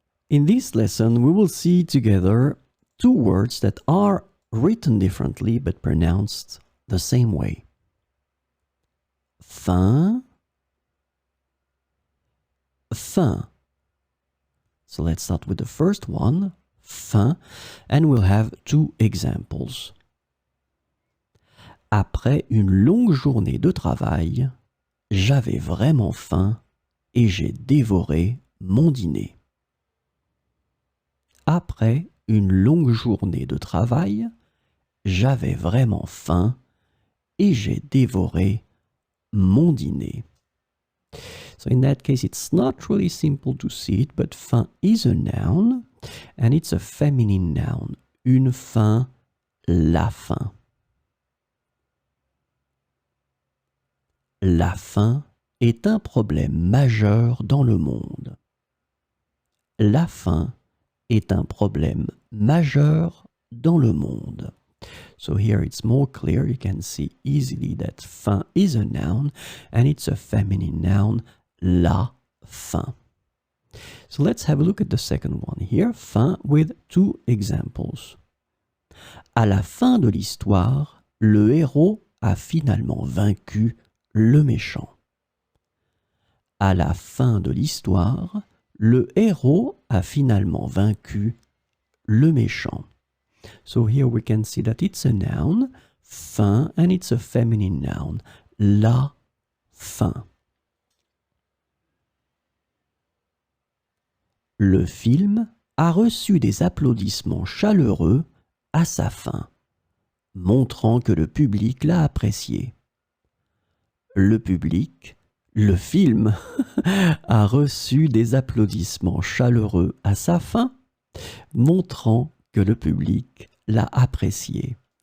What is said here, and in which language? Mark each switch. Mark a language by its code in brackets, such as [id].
[en] In this lesson, we will see together two words that are written differently but pronounced the same way. [fr] Fin, fin. [en] So let's start with the first one, fin, and we'll have two examples. [fr] Après une longue journée de travail, j'avais vraiment faim et j'ai dévoré mon dîner. Après une longue journée de travail, j'avais vraiment faim et j'ai dévoré mon dîner. [en] So in that case, it's not really simple to see it, but faim is a noun, and it's a feminine noun. [fr] Une faim, la faim. La faim est un problème majeur dans le monde. La faim est un problème majeur dans le monde. [en] So here it's more clear. You can see easily that faim is a noun and it's a feminine noun, la faim. So let's have a look at the second one here, faim, with two examples. [fr] À la fin de l'histoire, le héros a finalement vaincu le méchant. À la fin de l'histoire, le héros a finalement vaincu le méchant. [en] So here we can see that it's a noun, fin, and it's a feminine noun, la fin. [fr] Le film a reçu des applaudissements chaleureux à sa fin, montrant que le public l'a apprécié. Le film a reçu des applaudissements chaleureux à sa fin, montrant que le public l'a apprécié.